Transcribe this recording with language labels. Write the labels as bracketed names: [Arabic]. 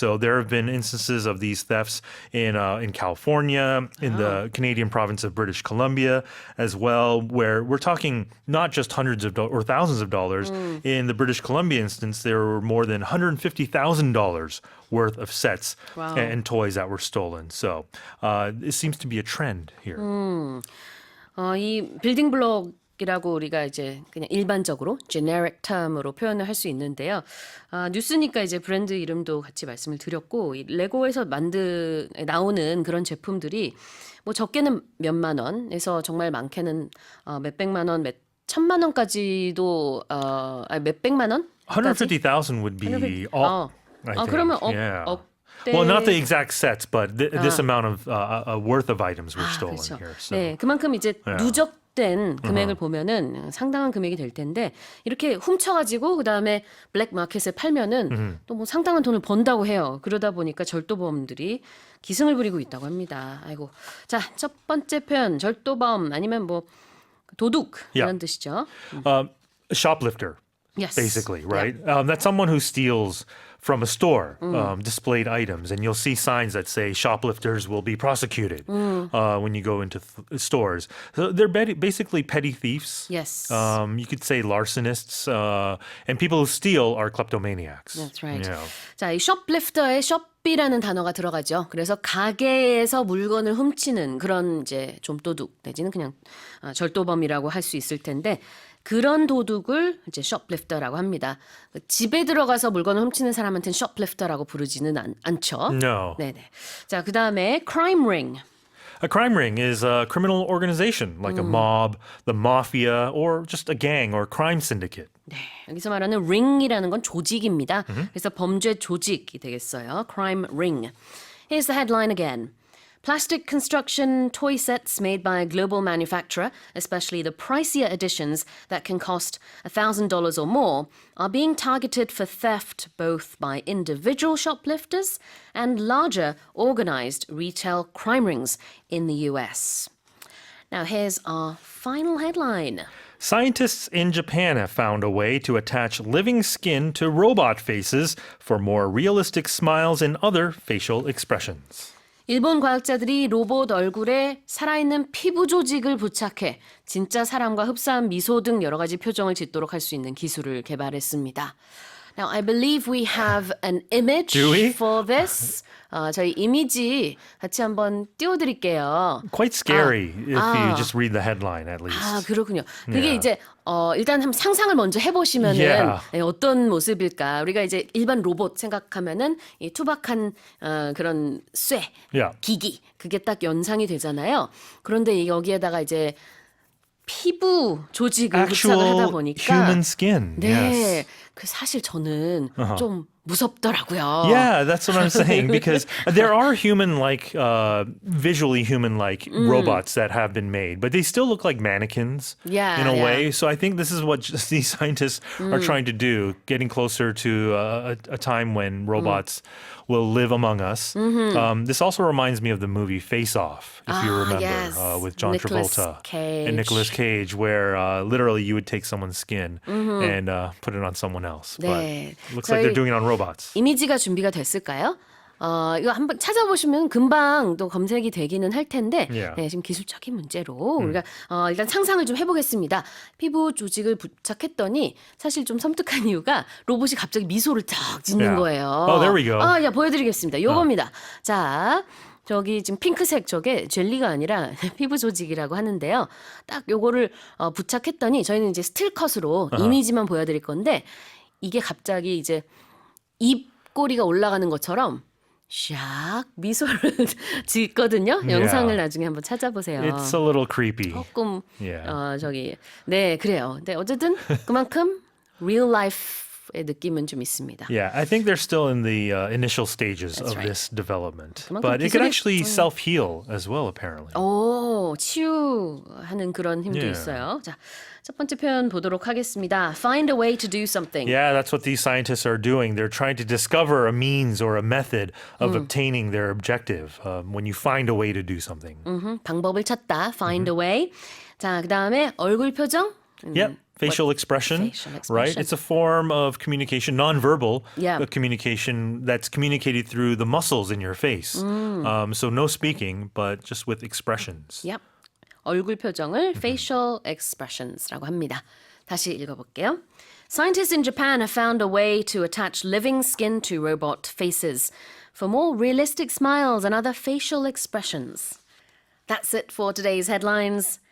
[English] So there have been instances of these thefts in California, in the Canadian province of British Columbia as well, where we're talking not just hundreds of or thousands of dollars. In the British Columbia instance, there were more than $150,000 worth of sets Wow. and toys that were stolen. So it seems to be a trend here. [Korean] 이 빌딩 블록이라고 우리가 이제 그냥 일반적으로 [English] generic term [Korean] 으로 표현을 할 수 있는데요. 뉴스니까 이제 브랜드 이름도 같이 말씀을 드렸고 이 레고에서 나오는 그런 제품들이 뭐 적게는 몇만 원에서 정말 많게는 몇백만 원, 몇 천만 원까지도 몇백만 원? [English] 150,000 would be all. I think. [Korean] 그러면 [English] Yeah. [Korean] 억대. [English] Well, not the exact sets, but this amount of worth of items were stolen [Korean] 그렇죠. [English] here. So. [Korean] 네, 그만큼 이제 누적된 금액을 보면은 상당한 금액이 될 텐데 이렇게 훔쳐가지고 그 다음에 블랙 마켓에 팔면은 또 뭐 상당한 돈을 번다고 해요. 그러다 보니까 절도범들이 기승을 부리고 있다고 합니다. 아이고, 자, 첫 번째 표현 절도범 아니면 뭐 도둑 이런 뜻이죠. [English] Shoplifter, Yes. basically, right? That's someone who steals from a store displayed items, and you'll see signs that say shoplifters will be prosecuted when you go into stores. So they're basically petty thieves. Yes. You could say larcenists, and people who steal are kleptomaniacs. That's right. You know. [Korean] 자, 이 shoplifter에 shop이라는 단어가 들어가죠. 그래서 가게에서 물건을 훔치는 그런 이제 좀 도둑 내지는 그냥 절도범이라고 할 수 있을 텐데 그런 도둑을 이제 shoplifter라고 합니다. 집에 들어가서 물건을 훔치는 사람한테는 shoplifter라고 부르지는 않죠. [English] No. [Korean] 네네. 자, 그 다음에 crime ring. [English] A crime ring is a criminal organization like a mob, the mafia, or just a gang or crime syndicate. [Korean] 네, 여기서 말하는 ring이라는 건 조직입니다. 그래서 범죄 조직이 되겠어요. [English] Crime ring. Here's the headline again. Plastic construction toy sets made by a global manufacturer, especially the pricier editions that can cost $1,000 or more, are being targeted for theft both by individual shoplifters and larger organized retail crime rings in the US. Now, here's our final headline. Scientists in Japan have found a way to attach living skin to robot faces for more realistic smiles and other facial expressions. [Korean] 일본 과학자들이 로봇 얼굴에 살아있는 피부 조직을 부착해 진짜 사람과 흡사한 미소 등 여러 가지 표정을 짓도록 할 수 있는 기술을 개발했습니다. [English] Now, I believe we have an image Do we? for this. [Korean] 저희 이미지 같이 한번 띄워드릴게요. [English] Quite scary if you just read the headline at least. [Korean] 아, 그렇군요. 그게 [English] Yeah. [Korean] 이제 일단 한번 상상을 먼저 해보시면은 [English] Yeah. [Korean] 어떤 모습일까? 우리가 이제 일반 로봇 생각하면은 이 투박한 그런 쇠, [English] Yeah. [Korean] 기기 그게 딱 연상이 되잖아요. 그런데 여기에다가 이제 피부 조직을 부착을 하다 [English] Actual [Korean] 보니까 [English] human skin. [Korean] 네, [English] Yes. [Korean] 그 사실 저는 좀 무섭더라고요. [English] Yeah, that's what I'm saying because there are human-like, visually human-like robots that have been made, but they still look like mannequins Yeah, in a yeah. way. So I think this is what these scientists are trying to do, getting closer to a time when robots will live among us. This also reminds me of the movie Face Off, if you remember, yes. with John Nicolas Travolta Cage. and Nicolas Cage, where literally you would take someone's skin and put it on someone else. [Korean] 네. [English] But it looks like they're doing it on robots. [Korean] 이미지가 준비가 됐을까요? 이거 한번 찾아보시면 금방 또 검색이 되기는 할 텐데 [English] Yeah. [Korean] 네, 지금 기술적인 문제로 우리가 일단 상상을 좀 해보겠습니다. 피부 조직을 부착했더니 사실 좀 섬뜩한 이유가 로봇이 갑자기 미소를 딱 짓는 [English] Yeah. [Korean] 거예요. [English] Oh, there we go. [Korean] 야, 보여드리겠습니다. 요겁니다. 자, 저기 지금 핑크색 저게 젤리가 아니라 피부 조직이라고 하는데요. 딱 요거를 부착했더니 저희는 이제 스틸컷으로 이미지만 보여드릴 건데 이게 갑자기 이제 입꼬리가 올라가는 것처럼 샥 미소를 짓거든요. 영상을 나중에 한번 찾아보세요. [English] It's a little creepy. [Korean] 조금 [English] Yeah. [Korean] 네 그래요. 근데 어쨌든 그만큼 [English] real life [Korean] 의 느낌은 좀 있습니다. [English] Yeah, I think they're still in the initial stages That's of right. this development. [Korean] 그만큼 [English] But it can [Korean] 기술이- [English] actually self-heal as well, apparently. [Korean] 치유하는 그런 힘도 [English] Yeah. [Korean] 있어요. 자, 첫 번째 표현 보도록 하겠습니다. [English] Find a way to do something. Yeah, that's what these scientists are doing. They're trying to discover a means or a method of obtaining their objective when you find a way to do something. [Korean] 방법을 찾다. [English] Find a way. [Korean] 자, 그 다음에 얼굴 표정. [English] Yep. Facial expression, Facial right? expression. It's a form of communication, nonverbal Yeah. communication that's communicated through the muscles in your face. So no speaking, but just with expressions. Yep. [Korean] 얼굴 표정을 facial expressions라고 합니다. 다시 읽어볼게요. [English] Scientists in Japan have found a way to attach living skin to robot faces for more realistic smiles and other facial expressions. That's it for today's headlines.